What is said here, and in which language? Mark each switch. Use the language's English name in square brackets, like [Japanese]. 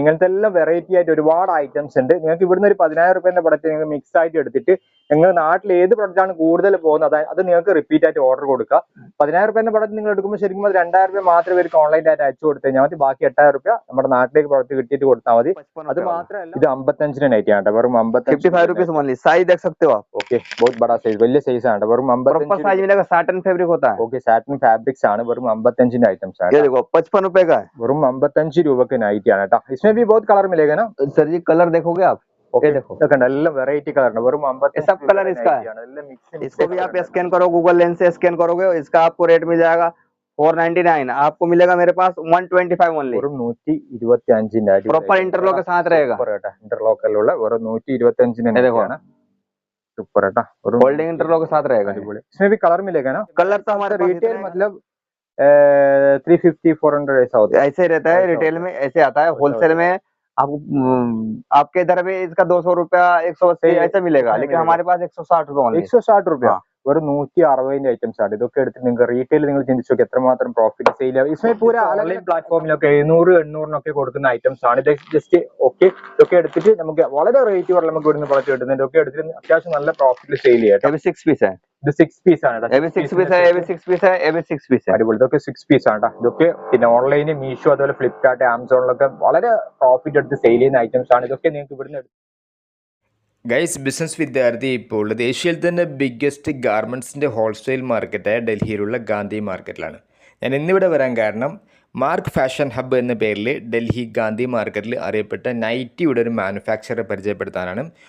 [Malayalam] ഇങ്ങനത്തെ എല്ലാം വെറൈറ്റി ആയിട്ട് ഒരുപാട് ഐറ്റംസ് ഉണ്ട്. നിങ്ങൾക്ക് ഇവിടുന്ന് ഒരു 10,000 രൂപേന്റെ പ്രൊഡക്റ്റ് നിങ്ങൾ മിക്സ് ആയിട്ട് എടുത്തിട്ട് നിങ്ങൾ നാട്ടിൽ ഏത് പ്രൊഡക്റ്റ് ആണ് കൂടുതൽ പോകുന്നത് അത് നിങ്ങൾക്ക് റിപ്പീറ്റ് ആയിട്ട് ഓർഡർ കൊടുക്കുക. 10,000 രൂപേന്റെ പ്രൊഡക്റ്റ് നിങ്ങൾ എടുക്കുമ്പോൾ ശരിക്കും അത് 2,000 രൂപ മാത്രമേ ഇവർക്ക് ഓൺലൈൻ ആയിട്ട് അയച്ചു കൊടുത്തു കഴിഞ്ഞാൽ മതി. ബാക്കി 8,000 രൂപ നമ്മുടെ നാട്ടിലേക്ക് പ്രൊഡക്റ്റ് കിട്ടിയിട്ട് കൊടുത്താൽ മതി. അത് മാത്രമല്ല ഇത് 55 നൈറ്റി ആണ്, വെറും [Hindi] 55 रुपीज ओनली। साइज देख सकते हो आप। ओके, बहुत बड़ा साइज, [Malayalam] വലിയ സൈസ് ആണ്, വെറും 55 [Hindi] साइज मिलेगा। साटन फैब्रिक होता है। ओके, साटन फैब्रिक्स [Malayalam] ആണ്, വെറും 55 ഐറ്റംസ് ആണ്। [Hindi] ये देखो 55 रुपए का है, [Malayalam] വെറും 55 രൂപക്ക് നൈറ്റി ആണ് കേട്ടോ। [Hindi] इसमें भी बहुत कलर मिलेगा ना सर जी? कलर देखोगे आप? ओके, देखो [Malayalam] एല്ലാം വെറൈറ്റി കളർ ആണ്, വെറും 55 [Hindi] सब कलर इसका है। इसको भी आप स्कैन करो, गूगल लेंस से स्कैन करोगे, इसका आपको रेट मिल जाएगा 499। आपको मिलेगा मेरे पास 125 ओनली, [Malayalam] വെറും 125 [Hindi] प्रॉपर इंटरलॉक के साथ रहेगा। [Malayalam] ഇന്റർലോക്കലുള്ള വെറും 125 ആണ്। [Hindi] सुपर है, होल्डिंग इंटरलॉक के साथ रहेगा। इसमें भी कलर मिलेगा ना? कलर तो हमारे रिटेल मतलब 350-400 ऐसा होता है, ऐसे रहता है। रिटेल में ऐसे आता है, होलसेल में आपको आपके इधर में इसका 200 रुपया 180 ऐसा मिलेगा, लेकिन हमारे पास 160 रुपया। 160 रुपया, [Malayalam] വെറും 160 ഐറ്റംസ് ആണ്। ഇതൊക്കെ എടുത്ത് നിങ്ങൾക്ക് റീറ്റെയിൽ നിങ്ങൾ ചിന്തിച്ചു നോക്കി എത്രമാത്രം പ്രോഫിറ്റ് സെയിൽ ആവും. [Hindi] इसमें पूरा [Malayalam] ഓൺലൈൻ പ്ലാറ്റ്ഫോമിലൊക്കെ 700-800 കൊടുക്കുന്ന ഐറ്റംസ് ആണ്. ഇത് ജസ്റ്റ് ഓക്കെ, ഇതൊക്കെ എടുത്തിട്ട് നമുക്ക് വളരെ റേറ്റ് കുറവ് നമുക്ക് ഇവിടുന്ന് പ്രൊഡക്റ്റ് കിട്ടുന്നത്. ഇതൊക്കെ എടുത്തിട്ട് അത്യാവശ്യം നല്ല പ്രോഫിറ്റിൽ സെയിൽ ചെയ്യാം. [Hindi] 6 പീസ് है, [Malayalam] ഇത് 6 പീസ് ആണ്, [Hindi] 6 പീസ് है, 6 പീസ് है, 6 പീസ് है। [Malayalam] അടിപൊളി, ഇതൊക്കെ 6 പീസ് ആണ് കേട്ടോ. ഇതൊക്കെ പിന്നെ ഓൺലൈനിൽ മീഷോ അതുപോലെ ഫ്ലിപ്കാർട്ട് ആമസോണിലൊക്കെ വളരെ പ്രോഫിറ്റ് എടുത്ത് സെയിൽ ചെയ്യുന്ന ഐറ്റംസ് ആണ്. ഇതൊക്കെ നിങ്ങൾക്ക് ഇവിടുന്ന് ഗൈസ്, ബിസിനസ് വിദ്യാർത്ഥി ഇപ്പോൾ ഉള്ളത് ഏഷ്യയിൽ തന്നെ ബിഗ്ഗസ്റ്റ് ഗാർമെൻറ്റ്സിൻ്റെ ഹോൾസെയിൽ മാർക്കറ്റായ ഡൽഹിയിലുള്ള ഗാന്ധി മാർക്കറ്റിലാണ്. ഞാൻ ഇന്നിവിടെ വരാൻ കാരണം മാർക്ക് ഫാഷൻ ഹബ്ബ് എന്ന പേരിൽ ഡൽഹി ഗാന്ധി മാർക്കറ്റിൽ അറിയപ്പെട്ട നൈറ്റിയുടെ ഒരു മാനുഫാക്ചറെ പരിചയപ്പെടുത്താനാണ്.